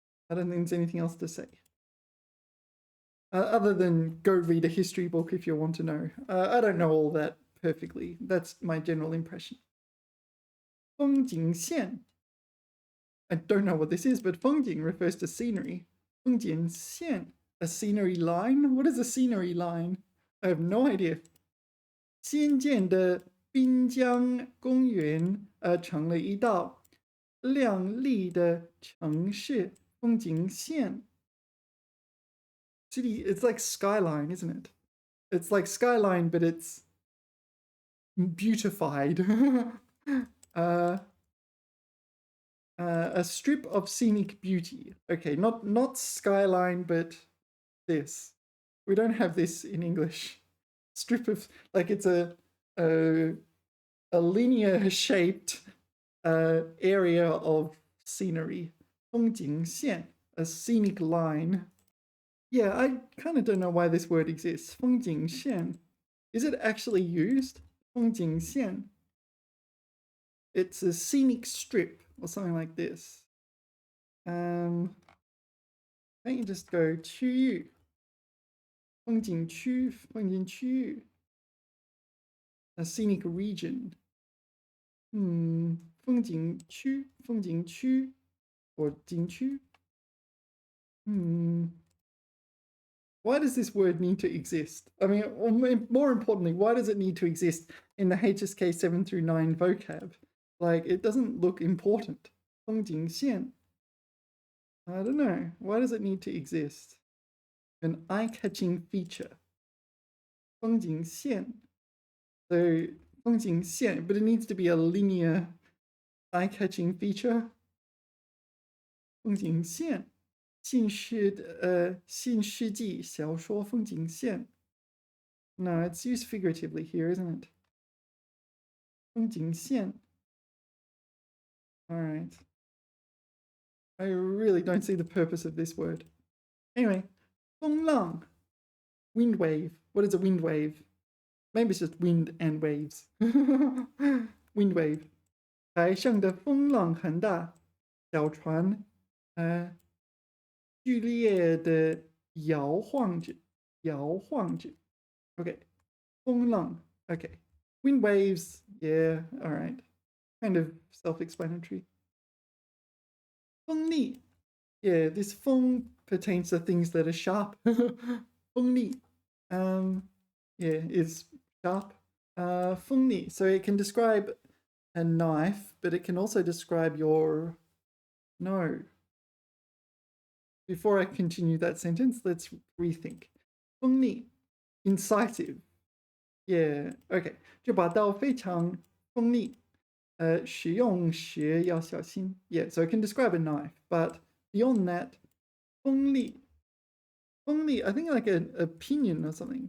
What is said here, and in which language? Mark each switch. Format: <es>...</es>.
<en>I don't think there's anything else to say. Other than go read a history book if you want to know. I don't know all that perfectly. That's my general impression.</en> <zh>风景线.</zh> <en>I don't know what this is, but 风景 refers to scenery. 风景线, a scenery line? What is a scenery line? I have no idea.</en> <zh>新建的滨江公园成了一道亮丽的城市风景线.</zh> <en>City, it's like skyline, isn't it? It's like skyline, but it's beautified. A strip of scenic beauty. Okay, not skyline, but this. We don't have this in English. Strip of, like, it's a linear shaped area of scenery. 风景线, a scenic line. Yeah, I kind of don't know why this word exists. 风景线.Is it actually used? 风景线. It's a scenic strip or something like this. Can't you just go 区域? 风景区, 风景区.A scenic region.</en> <zh>风景区, 风景区, or 景区.</zh> <en>Why does this word need to exist? I mean, or more importantly, why does it need to exist in the HSK 7 through 9 vocab? Like, it doesn't look important. 风景线.I don't know. Why does it need to exist? An eye-catching feature.</en> <zh>风景线.</zh> <en>So, 风景线, but it needs to be a linear eye-catching feature.</en> <zh>风景线.新世纪小说风景线.</zh> <en>No, it's used figuratively here, isn't it? 风景线.All right. I really don't see the purpose of this word. Anyway, 风浪.Wind wave. What is a wind wave? Maybe it's just wind and waves. Wind wave.</en> <zh>海上的风浪很大，小船剧烈的摇晃着，摇晃着。</zh> <en>Okay, 风浪.Okay, wind waves. Yeah, all right. Kind of self-explanatory.</en> <zh>锋利.</zh> <en>Yeah, this 锋 pertains to things that are sharp. 锋利.Yeah, is sharp. 锋利. So it can describe a knife, but it can also describe your no. Before I continue that sentence, let's rethink. 锋利, incisive. Yeah, okay.</en> <zh>这把刀非常锋利，使用时要小心.</zh> <en>Yeah, so it can describe a knife, but beyond that, 锋利, I think like an opinion or something.</en>